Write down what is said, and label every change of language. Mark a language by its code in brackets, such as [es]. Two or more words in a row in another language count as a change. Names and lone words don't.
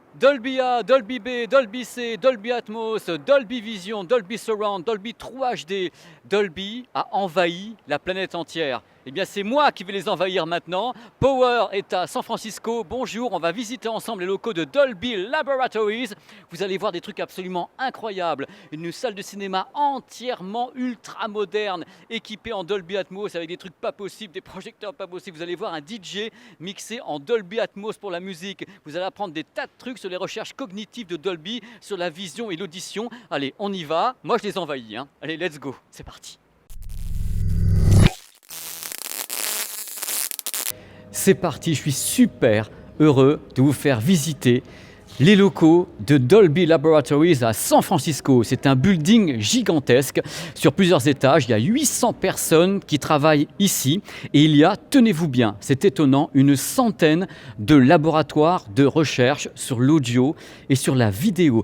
[fr] Dolby A, Dolby B, Dolby C, Dolby Atmos, Dolby Vision, Dolby Surround, Dolby True HD. Dolby a envahi la planète entière. Eh bien, c'est moi qui vais les envahir maintenant. Power est à San Francisco. Bonjour, on va visiter ensemble les locaux de Dolby Laboratories. Vous allez voir des trucs absolument incroyables. Une salle de cinéma entièrement ultra moderne, équipée en Dolby Atmos avec des trucs pas possibles, des projecteurs pas possibles. Vous allez voir un DJ mixé en Dolby Atmos pour la musique. Vous allez apprendre des tas de trucs sur les recherches cognitives de Dolby, sur la vision et l'audition. Allez, on y va. Moi, je les envahis. Allez, [en] let's go. [fr] C'est parti. C'est parti, je suis super heureux de vous faire visiter les locaux de Dolby Laboratories à San Francisco. C'est un building gigantesque sur plusieurs étages. Il y a 800 personnes qui travaillent ici et il y a, tenez-vous bien, c'est étonnant, une centaine de laboratoires de recherche sur l'audio et sur la vidéo.